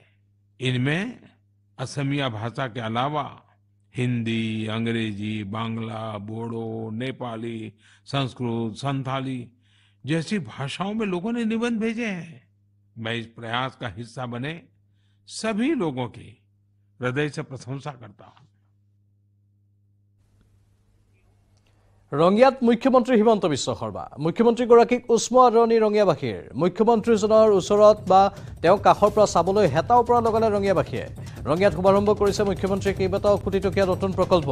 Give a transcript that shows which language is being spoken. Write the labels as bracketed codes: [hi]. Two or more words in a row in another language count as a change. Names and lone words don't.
[hi] इनमें असमिया भाषा के अलावा हिंदी, अंग्रेजी, बांग्ला, बोडो, नेपाली, संस्कृत, संथाली जैसी भाषाओं में लोगों ने निबंध भेजे हैं। मैं इस प्रयास का हिस्सा बने सभी लोगों की हृदय से प्रशंसा करता हूं। [as] ৰঙিয়াত মুখ্যমন্ত্ৰী হিমন্ত বিশ্ব শৰ্মা মুখ্যমন্ত্ৰীগৰাকীক উষ্ম আদৰণি ৰঙিয়াবাসীৰ। মুখ্যমন্ত্ৰীজনৰ ওচৰত বা তেওঁ কাষৰ পৰা চাবলৈ হেতাও পৰা লগালে ৰঙিয়াবাসীয়ে। ৰঙিয়াত শুভাৰম্ভ কৰিছে মুখ্যমন্ত্ৰীয়ে কেইবাটাও কোটি টকীয়া নতুন প্ৰকল্প।